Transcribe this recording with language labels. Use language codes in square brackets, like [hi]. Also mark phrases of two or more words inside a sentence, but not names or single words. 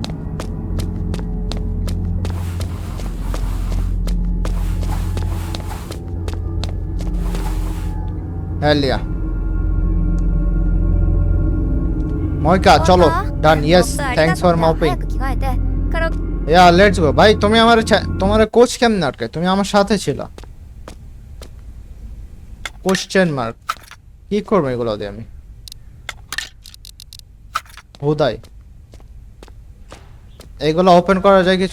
[bn] হেলিয়া ময়কা চলো। [en] ডান, yes thanks for mopping. [ja] 早く着替えてカラオケ [en] ya let's go. [bn] ভাই তুমি আমার তোমার কোচ কেমনে আটকে? তুমি আমার সাথে ছিল। [en] question mark [bn] কি করবো এগুলো দিয়ে আমি? হুদাই এগুলো ওপেন করা যায় কিছু?